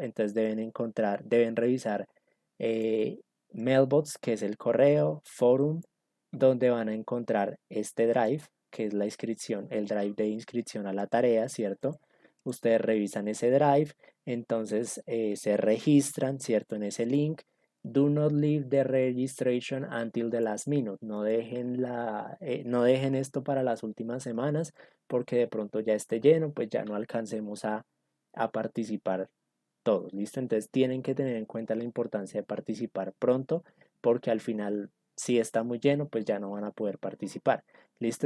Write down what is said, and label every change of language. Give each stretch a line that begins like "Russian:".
Spanish: Entonces deben revisar eh, Mailbox, que es el correo, Forum, donde van a encontrar este drive, que es la inscripción, el drive de inscripción a la tarea, ¿cierto? Ustedes revisan ese drive, entonces se registran, ¿cierto? En ese link.
English: Do not leave the registration until the last minute.
Spanish: No dejen esto para las últimas semanas porque de pronto ya esté lleno, pues ya no alcancemos a participar todos, ¿listo? Entonces tienen que tener en cuenta la importancia de participar pronto, porque al final, si está muy lleno, pues ya no van a poder participar. ¿Listo?